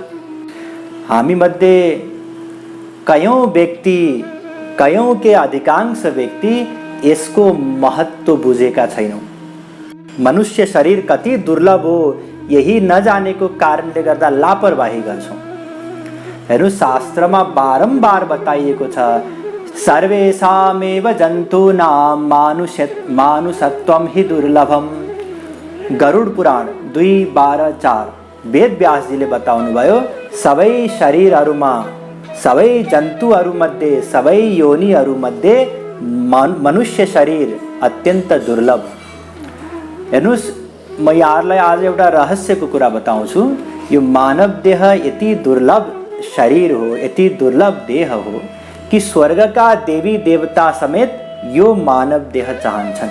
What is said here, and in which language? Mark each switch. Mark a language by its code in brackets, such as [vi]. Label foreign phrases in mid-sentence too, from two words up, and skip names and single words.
[ne] हामी मध्ये कयौँ व्यक्ति, कयौँ के अधिकांश व्यक्ति यसको महत्त्व बुझेका छैनौँ। मनुष्य शरीर कति दुर्लभ हो यही नजानेको कारणले गर्दा लापरवाही गर्छौँ। हेर्नु, शास्त्रमा बारम्बार बताइएको छ, [sa] सर्वेषामेव जन्तूनां मानुषत्वं हि दुर्लभम। [ne] गरुड पुराण 2:12-4 वेद व्यासजीले बताउनु भयो, सबै शरीरहरूमा, सबै जन्तुहरूमध्ये, सबै योनिहरूमध्ये मनुष्य शरीर अत्यन्त दुर्लभ। हेर्नुहोस्, म यहाँहरूलाई आज एउटा रहस्यको कुरा बताउँछु। यो मानव देह यति दुर्लभ शरीर हो, यति दुर्लभ देह हो कि स्वर्गका देवी देवता समेत यो मानव देह चाहन्छन्।